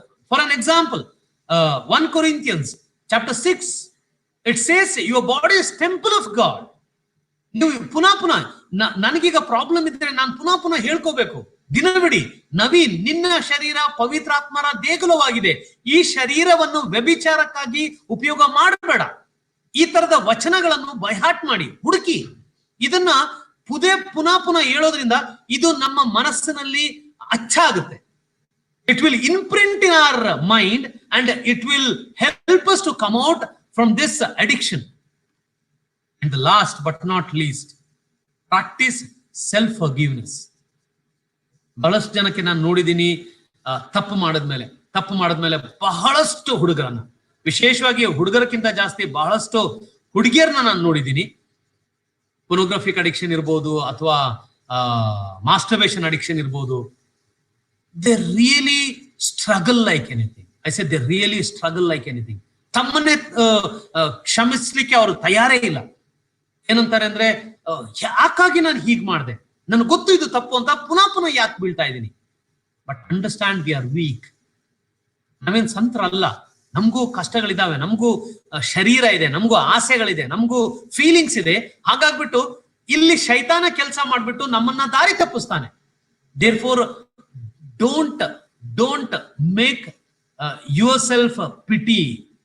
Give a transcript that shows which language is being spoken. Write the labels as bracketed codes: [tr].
[en] For an example, 1 Corinthians chapter 6, it says your body is temple of God. [kn] ನೀವು ಪುನಃ ನನಗೀಗ problem ಇದ್ರೆ ನಾನು ಪುನಃ ಹೇಳ್ಕೋಬೇಕು. ದಿನವಿಡಿ, ನವೀನ್, ನಿನ್ನ ಶರೀರ ಪವಿತ್ರಾತ್ಮರ ದೇಗುಲವಾಗಿದೆ, ಈ ಶರೀರವನ್ನು ವ್ಯಭಿಚಾರಕ್ಕಾಗಿ ಉಪಯೋಗ ಮಾಡಬೇಡ. ಈ ತರದ ವಚನಗಳನ್ನು ಬೈಹಾಟ್ ಮಾಡಿ, ಹುಡುಕಿ. ಇದನ್ನ ಪುನಃ ಹೇಳೋದ್ರಿಂದ ಇದು ನಮ್ಮ ಮನಸ್ಸಿನಲ್ಲಿ ಅಚ್ಚಾಗುತ್ತೆ. [en] It will imprint in our mind and it will help us to come out from this addiction. And the last but not least, practice self-forgiveness. [kn] ಬಹಳಷ್ಟು ಜನಕ್ಕೆ ನಾನು ನೋಡಿದ್ದೀನಿ, ತಪ್ಪು ಮಾಡಿದ್ಮೇಲೆ ಬಹಳಷ್ಟು ಹುಡುಗರನ್ನ, ವಿಶೇಷವಾಗಿ ಹುಡುಗರಕ್ಕಿಂತ ಜಾಸ್ತಿ ಬಹಳಷ್ಟು ಹುಡುಗಿಯರನ್ನ ನಾನು ನೋಡಿದ್ದೀನಿ. ಪೋರ್ನೋಗ್ರಫಿಕ್ ಅಡಿಕ್ಷನ್ ಇರ್ಬೋದು, ಅಥವಾ ಮಾಸ್ಟರ್ಬೇಷನ್ ಅಡಿಕ್ಷನ್ ಇರ್ಬೋದು. [en] They really struggle like anything. I said they really struggle like anything. [kn] ತಮ್ಮನ್ನೇ ಕ್ಷಮಿಸ್ಲಿಕ್ಕೆ ಅವರು ತಯಾರೇ ಇಲ್ಲ. ಏನಂತಾರೆ ಅಂದ್ರೆ, ಯಾಕಾಗಿ ನಾನು ಹೀಗ್ ಮಾಡಿದೆ, ನನಗೆ ಗೊತ್ತು ಇದು ತಪ್ಪು ಅಂತ, ಪುನಃ ಯಾಕೆ ಬೀಳ್ತಾ ಇದ್ದೀನಿ. [en] But understand, we are weak. [kn] ನಾವೇನ್ ಸಂತರಲ್ಲ, ನಮಗೂ ಕಷ್ಟಗಳಿದಾವೆ, ನಮಗೂ ಶರೀರ ಇದೆ, ನಮಗೂ ಆಸೆಗಳಿದೆ, ನಮಗೂ ಫೀಲಿಂಗ್ಸ್ ಇದೆ. ಹಾಗಾಗ್ಬಿಟ್ಟು ಇಲ್ಲಿ ಶೈತಾನ ಕೆಲಸ ಮಾಡ್ಬಿಟ್ಟು ನಮ್ಮನ್ನ ದಾರಿ ತಪ್ಪಿಸ್ತಾನೆ. [en] Therefore, don't make yourself pity.